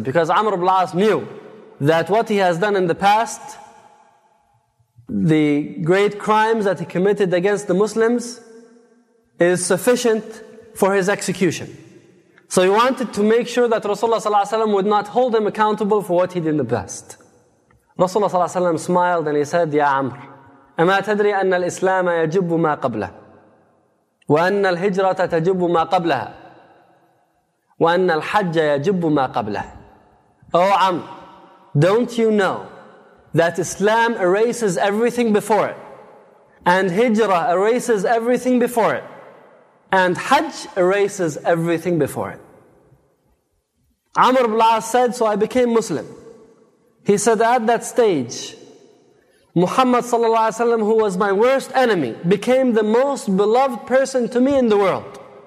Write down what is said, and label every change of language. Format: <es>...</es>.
<en>Because Amr ibn al-As knew that what he has done in the past, the great crimes that he committed against the Muslims, is sufficient for his execution. So he wanted to make sure that Rasulullah sallallahu alayhi wa sallam would not hold him accountable for what he did in the past. Rasulullah sallallahu alayhi wa sallam smiled and he said,</en> <ar>"Ya Amr, أَمَا تَدْرِي أَنَّ الْإِسْلَامَ يَجُبُّ مَا قَبْلَهُ وَأَنَّ الْهِجْرَةَ تَجُبُّ مَا قَبْلَهَا وَأَنَّ الْحَجَّ يَجِبُّ مَا قَبْلَهُ."</ar> <en>"Oh Amr, don't you know that Islam erases everything before it, and Hijrah erases everything before it, and Hajj erases everything before it?" Amr ibn al-As said, "So I became Muslim." He said, "At that stage, Muhammad sallallahu alayhi wa sallam, who was my worst enemy, became the most beloved person to me in the world."</en>